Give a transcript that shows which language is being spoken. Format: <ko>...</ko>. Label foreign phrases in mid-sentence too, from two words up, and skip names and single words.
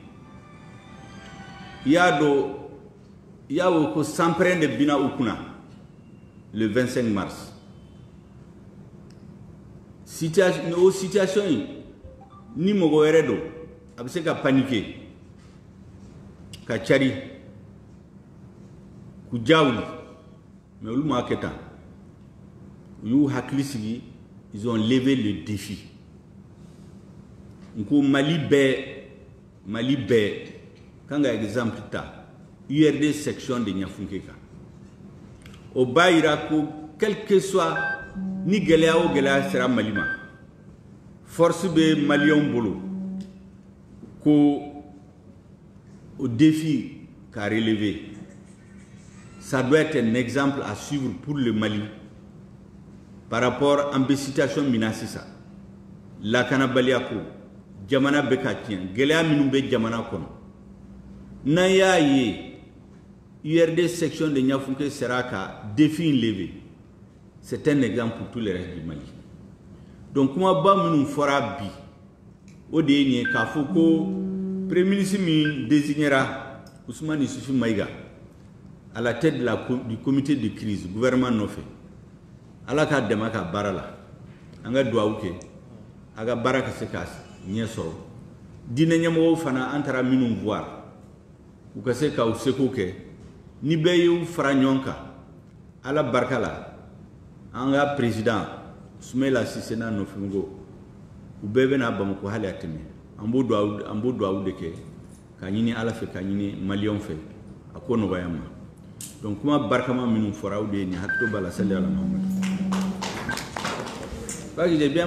<bm>i y'a wo ko sanpɛrɛn de bina u kunna</bm> <fr>le 25 mars</fr> <bm>o situation in ni mɔgɔ wɛrɛ don a bɛ se ka paniquer ka cari k'u jawuli mais olu m'a kɛ tan u y'u hakili sigi</bm> <fr>ils ont levé le défi</fr> <bm>nko Mali bɛɛ kan ka exemple ta URD section de Ɲafunke kan o b'a yira ko</bm> <fr>quel que soit</fr> <bm>ni gɛlɛya o gɛlɛya sera Mali ma force bɛ maliyɛnw bolo ko</bm> <fr>au défi qu'a relevé ça doit être un exemple à suivre pour le Mali par rapport à une situation</fr> <bm>minasisa lakanabaliya ko jamana bɛ ka tiɲɛ gɛlɛya minnu bɛ jamana kɔnɔ n'an y'a ye URD section de Ɲafunke sera ka</bm> <fr>défi levé c'est un exemple pour tout le reste du Mali</fr> <bm>donc kumaba minnu fɔra bi o de ye nin ye k'a fɔ ko</bm> <fr>premier ministre</fr> <bm>min désignera Ousmane Isufu Maïga</bm> <fr>à la tête du comité de crise</fr> <bm>gouvernement nɔfɛ Ala k'a dɛmɛ ka baara la an ka duwawu kɛ a ka baara ka se ka ɲɛ sɔrɔ diinɛ ɲɛmɔgɔw fana an taara minnu voir u ka se ka u seko kɛ ni bɛɛ y'u fara ɲɔgɔn kan ala barika la an ka président Soumaïla Cissé n'a nɔfɛmɔgɔw u bɛɛ bɛna Bamako hali a tɛmɛ an b'o duwawu de kɛ ka ɲini ala fɛ ka ɲini maliyɛnw fɛ a ko nɔgɔya ma donc kuma barikama minnu fɔra o de ye nin hakili b'a la</bm> <ar>صل على محمد.</ar>